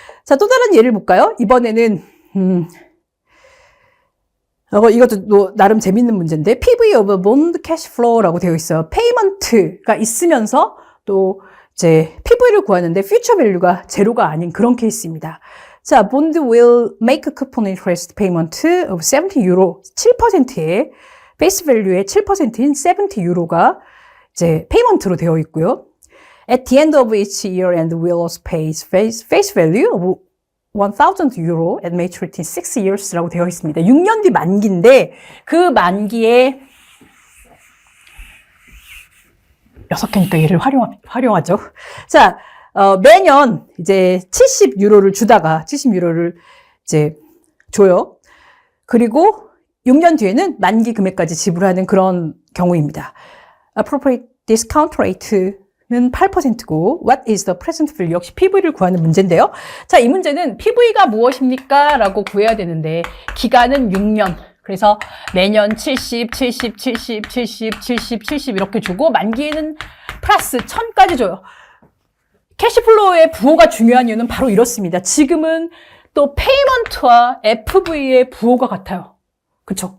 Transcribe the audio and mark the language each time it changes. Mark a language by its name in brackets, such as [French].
[Korean] 자, 또 다른 예를 볼까요? 이번에는 이것도 나름 재밌는 문제인데 [English] PV of bond cash flow [Korean] 라고 되어 있어요. 페이먼트가 있으면서 또 이제 PV를 구하는데 future value가 제로가 아닌 그런 케이스입니다. [English] 자, bond will make a coupon interest payment of 70 euro, [Korean] 7%의 face value의 7%인 70 유로가 이제 페이먼트로 되어 있고요. [English] At the end of each year and will also pay face value of 1,000 euro at maturity 6 years [Korean] 라고 되어 있습니다. 6년 뒤 만기인데 그 만기에 6개니까 얘를 활용하죠. 자, 매년 이제 70유로를 주다가 70유로를 이제 줘요. 그리고 6년 뒤에는 만기 금액까지 지불하는 그런 경우입니다. [English] Appropriate discount rate는 8%고 What is the present value? [Korean] 역시 PV를 구하는 문제인데요. 자, 이 문제는 PV가 무엇입니까? 라고 구해야 되는데 기간은 6년. 그래서 매년 70, 70, 70, 70, 70, 70 이렇게 주고 만기에는 플러스 1000까지 줘요. 캐시플로우의 부호가 중요한 이유는 바로 이렇습니다. 지금은 또 페이먼트와 FV의 부호가 같아요. 그쵸?